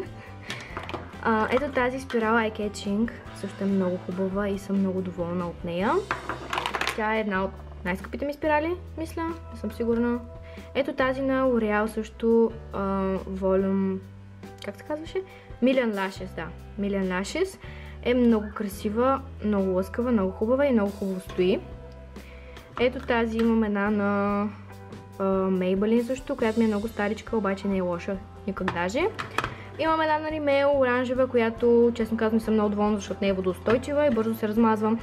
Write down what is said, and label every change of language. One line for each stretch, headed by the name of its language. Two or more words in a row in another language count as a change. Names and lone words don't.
Bulgarian: Ето тази спирала Eye Catching също е много хубава и съм много доволна от нея. Тя е една от най-скъпите ми спирали, мисля, не съм сигурна. Ето тази на L'Oreal също Volume, как се казваше? Million Lashes, да. Million Lashes е много красива, много лъскава, много хубава и много хубаво стои. Ето тази имам една на Maybelline също, която ми е много старичка, обаче не е лоша никак даже. Имам една на Rimmel, оранжева, която, честно казвам, не съм много доволна, защото не е водоустойчива и бързо се размазвам.